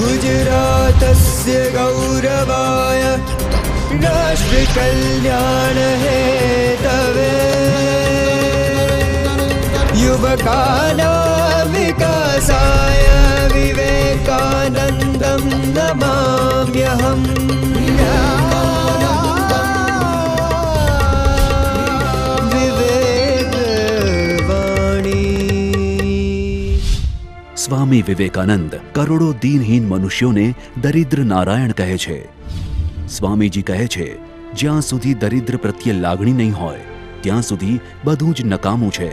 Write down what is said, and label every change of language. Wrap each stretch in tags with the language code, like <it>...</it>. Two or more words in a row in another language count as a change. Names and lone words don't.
<sa>गुजरातस्य गौरवाय राष्ट्र कल्याण हेतवे युवकानां विकासाय विवेकानन्दं नमाम्यहम्।</sa> <gu>સ્વામી વિવેકાનંદ કરોડો દીનહીન મનુષ્યોને દરિદ્ર નારાયણ કહે છે। સ્વામીજી કહે છે, જ્યાં સુધી દરિદ્ર પ્રત્યે લાગણી નહીં હોય ત્યાં સુધી બધું જ નકામું છે।</gu>